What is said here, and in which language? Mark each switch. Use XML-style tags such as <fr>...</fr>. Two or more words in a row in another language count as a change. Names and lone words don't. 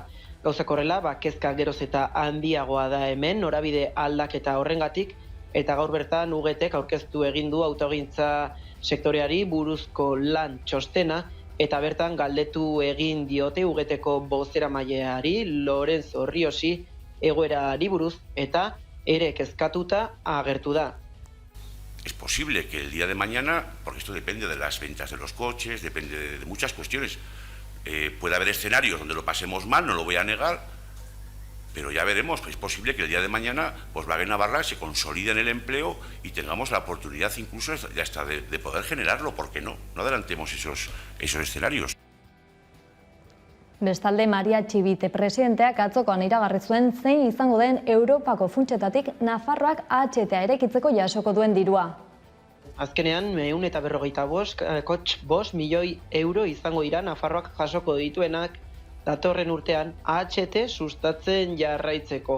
<eu>Gauzak horrela, kezka geroz eta handiagoa da hemen, norabide aldaketa horrengatik, eta gaur bertan UGTek aurkeztu egin du autogintza sektoreari buruzko lan txostena, eta bertan galdetu egin diote UGTeko bozeramaileari Lorenzo Riosi egoerari buruz, eta ere kezkatuta agertu da.</eu> <es>Es posible que el día de mañana, porque esto depende de las ventas de los coches, depende de muchas cuestiones, puede haber escenarios donde lo pasemos mal, no lo voy a negar, pero ya veremos, es posible que el día de mañana Volkswagen Navarra se consolide en el empleo y tengamos la oportunidad incluso ya hasta de poder generarlo, ¿por qué no? No adelantemos esos escenarios.</es> <eu>Bestalde, Maria Txibite presidenteak atzokoan iragarri zuen zein izango den Europako funtsetatik Nafarroak AHTA erekitzeko jasoko duen dirua. Azkenean, 155 milioi euro izango dira Nafarroak jasoko dituenak datorren urtean AHT sustatzen jarraitzeko.</eu>